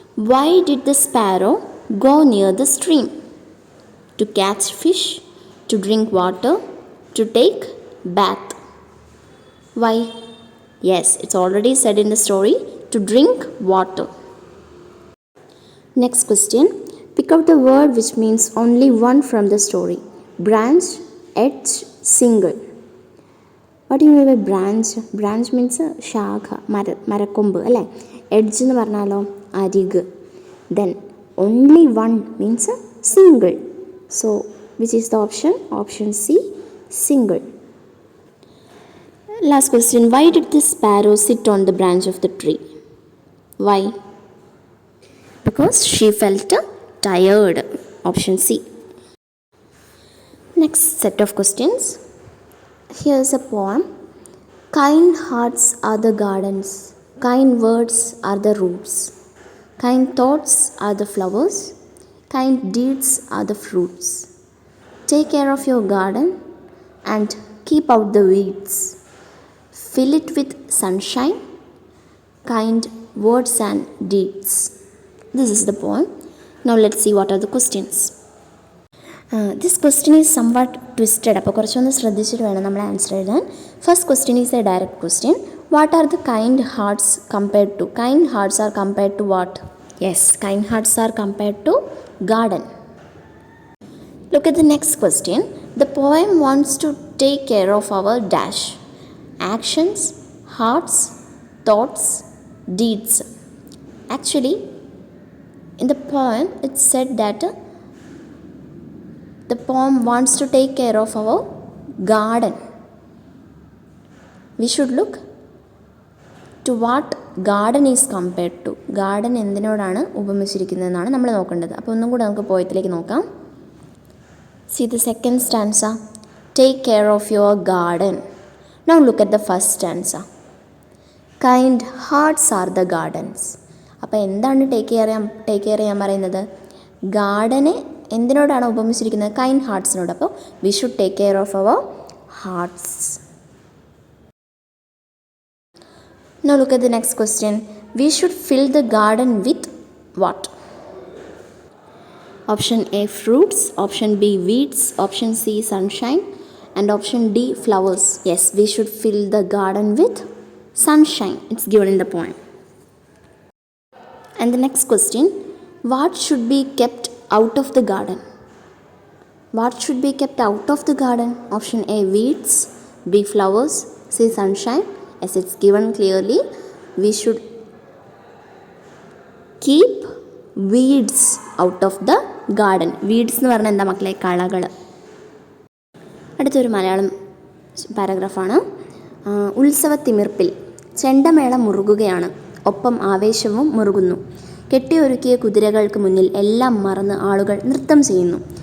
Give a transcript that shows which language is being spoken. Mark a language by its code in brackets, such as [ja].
[en] Why did the sparrow go near the stream? To catch fish, to drink water, to take bath. Why? Yes, it's already said in the story, to drink water. Next question. Pick out the word which means only one from the story. Branch, edge, single. What do you mean by branch? Branch means [ml] ശാഖ, മരക്കൊമ്പ് അല്ലേ? [en] edge [ml] എന്ന് പറഞ്ഞാലോ അരിക്. [en] Then only one means single. So which is the option? Option C, single. Last question. Why did the sparrow sit on the branch of the tree? Why? Because she felt tired. Option C. Next set of questions. Here's a poem. Kind hearts are the gardens, kind words are the roots, kind thoughts are the flowers, kind deeds are the fruits. Take care of your garden and keep out the weeds. Fill it with sunshine, kind words and deeds. This is the poem. Now let's see what are the questions. This question is somewhat twisted. [ml] അപ്പോൾ കുറച്ചൊന്ന് ശ്രദ്ധിച്ചിട്ട് വേണം നമ്മൾ answer എഴുതാൻ. [en] First question is a direct question. What are the kind hearts compared to? Kind hearts are compared to what? Yes, kind hearts are compared to garden. Look at the next question. The poem wants to take care of our dash. Actions, hearts, thoughts, deeds. Actually, in the poem it said that the poem wants to take care of our garden. We should look to what garden is compared to. [ml] Garden എന്തിനോടാണ് ഉപമിച്ചിരിക്കുന്നതെന്നാണ് നമ്മൾ നോക്കേണ്ടത്. അപ്പോൾ ഒന്നും കൂടെ നമുക്ക് പോയത്തിലേക്ക് നോക്കാം. [en] See the second stanza. Take care of your garden. Now look at the first stanza. Kind hearts are the gardens. [ml] അപ്പോൾ എന്താണ് take care ചെയ്യാൻ പറയുന്നത്? ഗാർഡനെ എന്തിനോടാണ് ഉപമിച്ചിരിക്കുന്നത്? കൈൻഡ് ഹാർട്ട്സിനോട്. അപ്പോൾ [en] We should take care of our hearts. Now look at the next question. We should fill the garden with what? Option A fruits, option B weeds, option C sunshine, and option D flowers. Yes, we should fill the garden with sunshine. It's given in the poem. And the next question, what should be kept out of the garden? What should be kept out of the garden? Option A weeds, B flowers, C sunshine. As it's given clearly, we should keep weeds out of the garden. [ml] Weeds എന്ന് പറഞ്ഞാൽ എന്താ മക്കളെ? കളകൾ. അടുത്തൊരു മലയാളം പാരഗ്രാഫാണ്. ഉത്സവത്തിമിർപ്പിൽ ചെണ്ടമേളം മുറുകുകയാണ്, ഒപ്പം ആവേശവും മുറുകുന്നു. കെട്ടിയൊരുക്കിയ കുതിരകൾക്ക് മുന്നിൽ എല്ലാം മറന്ന് ആളുകൾ നൃത്തം ചെയ്യുന്നു.